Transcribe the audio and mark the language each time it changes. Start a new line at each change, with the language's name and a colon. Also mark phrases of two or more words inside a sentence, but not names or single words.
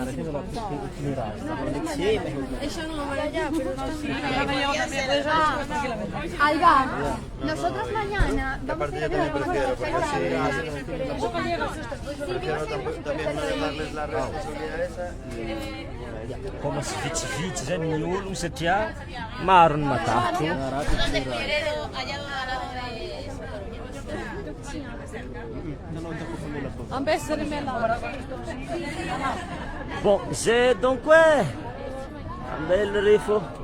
Spanish: Eso no para allá, pero Alba, nosotros mañana vamos Aparte yo también prefiero, porque prefiero también no dejarles la responsabilidad esa como se
Malagasy: vitsivitsy zany ny ologno satria maro ny matahotro bon zay donc ambela refo